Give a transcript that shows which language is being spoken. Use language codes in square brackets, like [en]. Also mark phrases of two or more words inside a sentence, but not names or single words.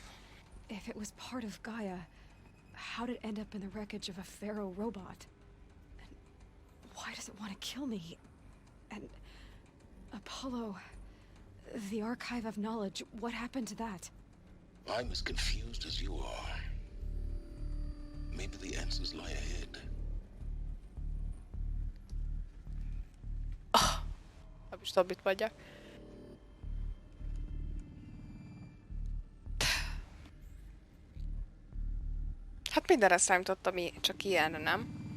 [en] If it was part of Gaia, how did it end up in the wreckage of a pharaoh robot? And why does it want to kill me? And Apollo, the archive of knowledge, what happened to that? I'm as confused as you are. Maybe the answers lie ahead. [hu] Nem is tudom, mit mondjak. Hát mindenre számítottam, ami csak ilyenre, nem?